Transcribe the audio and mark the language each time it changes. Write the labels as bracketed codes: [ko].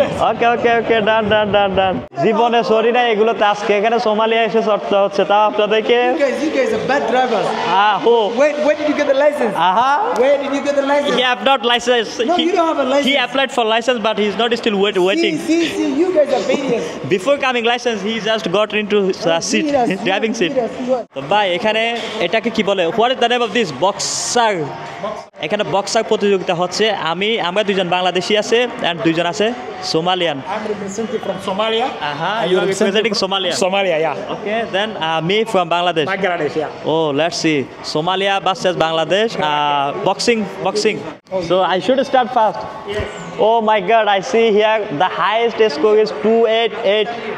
[en] Okay, done. [bn] জীবনে sorry না এগুলোতে, আজকে এখানে সোমালিয়া এসে চড়তে হচ্ছে, তাও আপনাদেরকে। [en] You guys are bad drivers. Who? Where did you get the license? Where did you get the license? He have not license. No, you don't have a license. He applied for license, but he's not still waiting. See, you guys are idiots. Before coming license, he just got into seat, driving seat. [bn] তো ভাই এখানে এটাকে কি বলে? [en] What is the name of this? Boxer. [bn] এখানে boxer প্রতিযোগিতা হচ্ছে। আমরা দুইজন বাংলাদেশি আছে and দুইজন আছে Somalian. [en] I'm representing from Somalia. You are representing Somalia. Somalia, yeah. Okay, then me from Bangladesh. Bangladesh, yeah. Oh, let's see. Somalia versus Bangladesh. Boxing. So I should start fast. Yes. Oh my God! I see here the highest score is 288.